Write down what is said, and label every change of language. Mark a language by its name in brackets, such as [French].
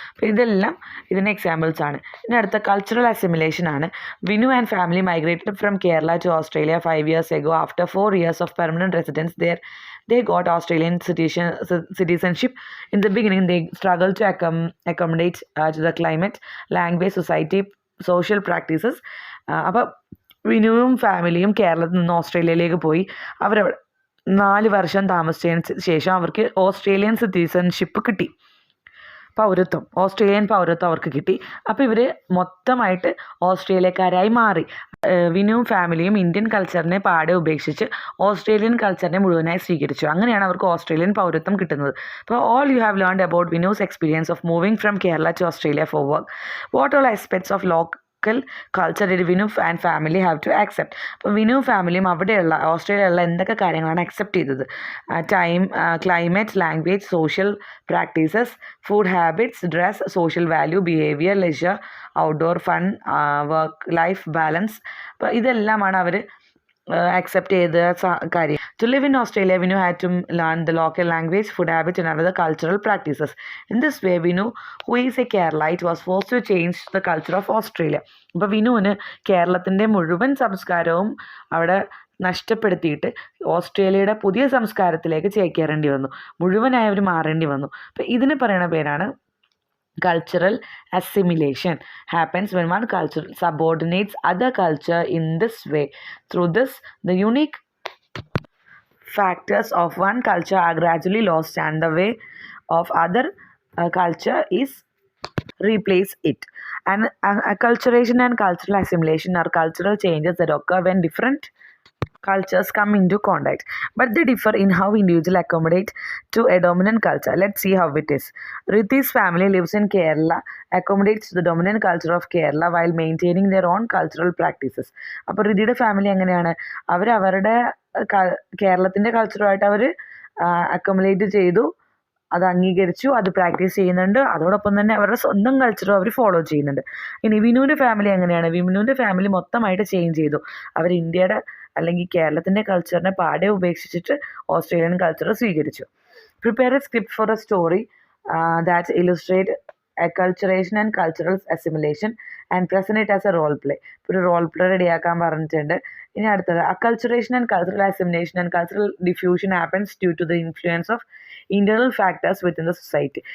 [Malayalam] അപ്പോൾ ഇതെല്ലാം ഇതിൻ്റെ എക്സാമ്പിൾസ് ആണ്. ഇനി അടുത്ത കൾച്ചറൽ അസിമിലേഷൻ ആണ്. [English] Vinu and family migrated from Kerala to Australia 5 years ago. After 4 years of permanent residence there, they got Australian citizenship. In the beginning, they struggled to accommodate to the climate, language, society, social practices. [Malayalam] അപ്പോൾ വിനുവും ഫാമിലിയും കേരളത്തിൽ നിന്ന് ഓസ്ട്രേലിയയിലേക്ക് പോയി. അവരവിടെ 4 വർഷം താമസിച്ചതിന് ശേഷം അവർക്ക് ഓസ്ട്രേലിയൻ സിറ്റിസൺഷിപ്പ് കിട്ടി, ഓസ്ട്രേലിയൻ പൗരത്വം അവർക്ക് കിട്ടി. അപ്പോൾ ഇവർ മൊത്തമായിട്ട് ഓസ്ട്രേലിയക്കാരായി മാറി. വിനുവും ഫാമിലിയും ഇന്ത്യൻ കൾച്ചറിനെ പാടെ ഉപേക്ഷിച്ച് ഓസ്ട്രേലിയൻ കൾച്ചറിനെ മുഴുവനായി സ്വീകരിച്ചു. അങ്ങനെയാണ് അവർക്ക് ഓസ്ട്രേലിയൻ പൗരത്വം കിട്ടുന്നത്. അപ്പോൾ [English] All you have learned about Vinu's experience of moving from Kerala to Australia for work. What all aspects of culture did Vinu and family have to accept. [Malayalam] അപ്പോൾ വിനു ഫാമിലിയും അവിടെയുള്ള ഓസ്ട്രേലിയയിലുള്ള എന്തൊക്കെ കാര്യങ്ങളാണ് അക്സെപ്റ്റ് ചെയ്തത്? [English] Time, climate, language, social practices, food habits, dress, social value, behaviour, leisure, outdoor fun, work life balance. [Malayalam] അപ്പോൾ ഇതെല്ലാമാണ് അവർ accept ചെയ്ത കാര്യം. [English] To live in Australia, Vinu had to learn the local language, food habits, and other cultural practices. In this way, Vinu, who is a Keralite, was forced to change the culture of Australia. [Malayalam] അപ്പോൾ വിനുവിന് കേരളത്തിൻ്റെ മുഴുവൻ സംസ്കാരവും അവിടെ നഷ്ടപ്പെടുത്തിയിട്ട് ഓസ്ട്രേലിയയുടെ പുതിയ സംസ്കാരത്തിലേക്ക് ചേക്കേറേണ്ടി വന്നു. മുഴുവനായി അവർ മാറേണ്ടി വന്നു. അപ്പോൾ ഇതിന് പറയുന്ന പേരാണ് cultural assimilation. [English] Happens when one culture subordinates other culture in this way. Through this, the unique factors of one culture are gradually lost and the way of other culture is replace it. And acculturation and cultural assimilation are cultural changes that occur when different cultures come into contact, but they differ in how individuals accommodate to a dominant culture. Let's see how it is. Rithi's family lives in Kerala, accommodates the dominant culture of Kerala while maintaining their own cultural practices. [Malayalam] അപ്പോൾ ഋതിയുടെ family എങ്ങനെയാണ്? അവരുടെ കേരളത്തിൻ്റെ കൾച്ചറുമായിട്ട് അവർ accommodate ചെയ്തു, അത് അംഗീകരിച്ചു, അത് practice ചെയ്യുന്നുണ്ട്. അതോടൊപ്പം തന്നെ അവരുടെ സ്വന്തം കൾച്ചറും അവർ ഫോളോ ചെയ്യുന്നുണ്ട്. ഇനി വിനുവിൻ്റെ ഫാമിലി എങ്ങനെയാണ്? വിനുവിൻ്റെ ഫാമിലി മൊത്തമായിട്ട് ചേഞ്ച് ചെയ്തു. അവർ ഇന്ത്യയുടെ അല്ലെങ്കിൽ കേരളത്തിൻ്റെ കൾച്ചറിനെ പാടെ ഉപേക്ഷിച്ചിട്ട് ഓസ്ട്രേലിയൻ കൾച്ചർ സ്വീകരിച്ചു. [English] Prepare a script for a story that illustrate acculturation and cultural assimilation and present it as a role play. [Malayalam] ഒരു റോൾ പ്ലേ റെഡിയാക്കാൻ പറഞ്ഞിട്ടുണ്ട്. ഇനി അടുത്തത് [English] acculturation and cultural assimilation and cultural diffusion happens due to the influence of internal factors within the society.